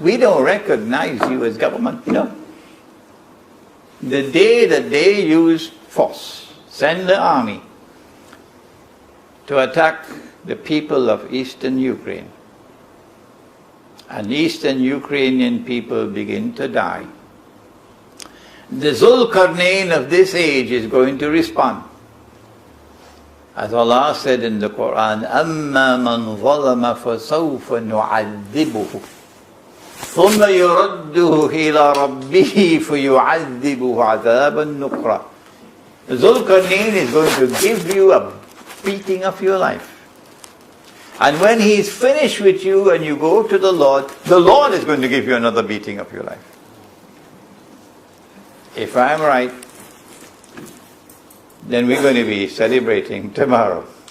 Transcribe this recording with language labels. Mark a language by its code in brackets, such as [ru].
[en] We don't recognize you as government, you know. The day that they use force, send the army to attack the people of eastern Ukraine, and eastern Ukrainian people begin to die, the Zulkarnain of this age is going to respond. As Allah said in the Quran, [ar] أَمَّا مَنْ ظَلَمَ فَسَوْفَ نُعَذِّبُهُ ثُمَّ يُرَدُّهُ إِلَى رَبِّهِ فَيُعَذِّبُهُ عَذَابًا نُقْرًا. [en] Zulkarnain is going to give you a beating of your life. And when he is finished with you and you go to the Lord is going to give you another beating of your life. If I'm right, then we're going to be celebrating tomorrow.